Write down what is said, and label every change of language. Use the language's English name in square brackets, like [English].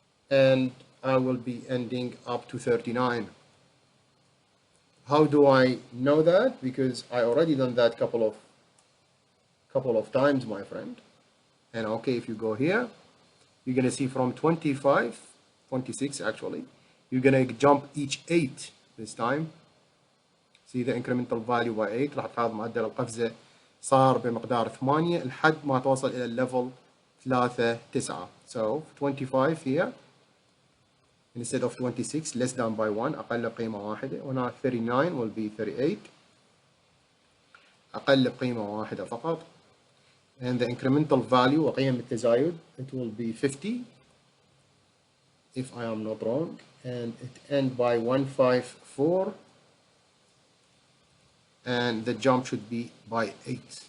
[English] And I will be ending up to 39. How do I know that? Because I already done that couple of times, my friend. And okay, if you go here, you're going to see from 25, 26 actually, you're going to jump each 8 this time. See the incremental value by 8. [Arabic] راح تلاحظ معدل القفزة صار بمقدار 8 لحد ما توصل إلى الليفل 3 9. [English] So 25 here, instead of 26, less than by 1, [Arabic] أقل بقيمة واحدة. وهنا [English] 39 will be 38. [Arabic] أقل بقيمة واحدة فقط. [English] And the incremental value [Arabic] وقيم التزايد, [English] it will be 50 if I am not wrong, and it end by 154, and the jump should be by 8.